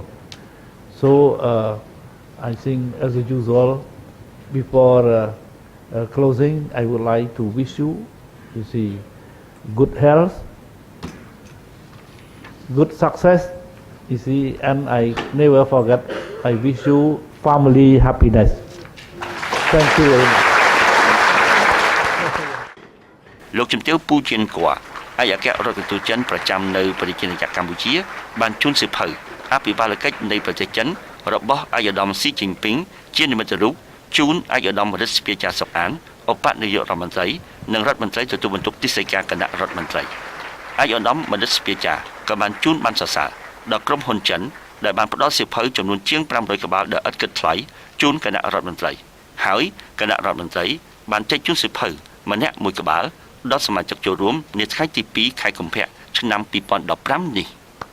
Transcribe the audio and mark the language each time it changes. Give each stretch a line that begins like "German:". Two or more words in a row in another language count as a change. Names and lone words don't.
English: So I think, as usual, before closing, I would like to wish you see, good health, good success. You see, and I never forget. I wish you family happiness. Thank you very much.
Khmer: លោកជំទាវ ពូជិនគួរ ឯកអគ្គរដ្ឋទូតចិនប្រចាំនៅប្រទេសជាតិកម្ពុជាបានជូនសិភៅ អភិបាលកិច្ចនៃប្រទេសចិនរបស់ឯកឧត្តមស៊ីជីនពីងជានិមិត្តរូបជូនឯកឧត្តមរដ្ឋសភាចារសុកអានឧបនាយករដ្ឋមន្ត្រីនិងរដ្ឋមន្ត្រីទទួលបន្ទុកទីស្តីការគណៈរដ្ឋមន្ត្រីឯកឧត្តមរដ្ឋសភាចារក៏បានជូនបានសរសើរដល់ក្រុមហ៊ុនចិនដែលបានផ្ដល់សៀវភៅចំនួនជាង500ក្បាលដែលឥតគិតថ្លៃជូនគណៈរដ្ឋមន្ត្រីហើយគណៈរដ្ឋមន្ត្រីបានចែកជូនសៀវភៅម្នាក់មួយក្បាលដល់សមាជិកចូលរួមនាថ្ងៃទី2ខែកុម្ភៈឆ្នាំ2015នេះ